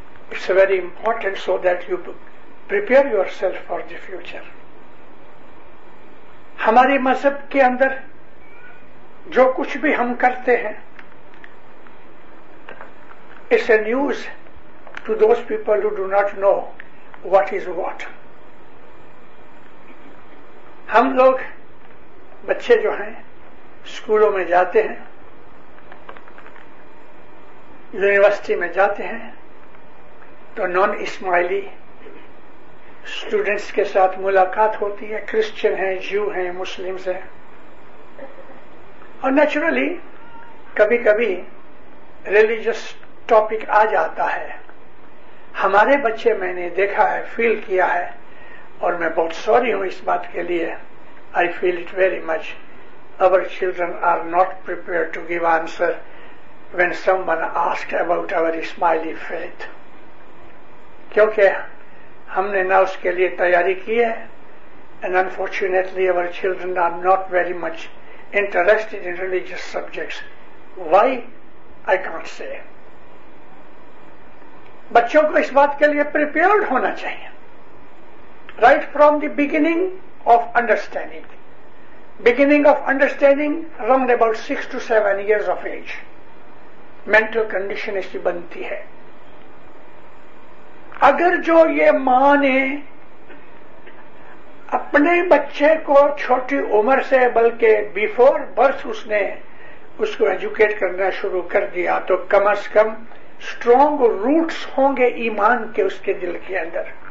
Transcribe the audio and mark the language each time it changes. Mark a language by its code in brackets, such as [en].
[en] It's very important so that you prepare yourself for the future. [ur] ہمارے مذہب کے اندر جو کچھ بھی ہم کرتے ہیں [en] it's a news to those people who do not know what is what. [ur] ہم لوگ بچے جو ہیں اسکولوں میں جاتے ہیں, یونیورسٹی میں جاتے ہیں, تو نان اسماعیلی اسٹوڈنٹس کے ساتھ ملاقات ہوتی ہے, کرسچن ہیں, جیو ہیں, مسلمز ہیں, اور نیچرلی کبھی کبھی ریلیجس ٹاپک آ جاتا ہے. ہمارے بچے میں نے دیکھا ہے, فیل کیا ہے, اور میں بہت سوری ہوں اس بات کے لیے. [en] I feel it very much. Our children are not prepared to give answer when someone asks about our Ismaili faith. [ur] کیونکہ ہم نے نہ اس کے لیے تیاری کی ہے, [en] and unfortunately our children are not very much interested in religious subjects. Why? I can't say. [ur] بچوں کو اس بات کے لیے پریپیئرڈ ہونا چاہیے. [en] Right from the beginning of understanding. Beginning of understanding around about 6 to 7 years of age. [ur] Mental condition اس کی بنتی ہے. اگر جو یہ ماں نے اپنے بچے کو چھوٹی عمر سے بلکہ بیفور برتھ اس کو ایجوکیٹ کرنا شروع کر دیا تو کم از کم اسٹرانگ روٹس ہوں گے ایمان کے اس کے دل کے اندر.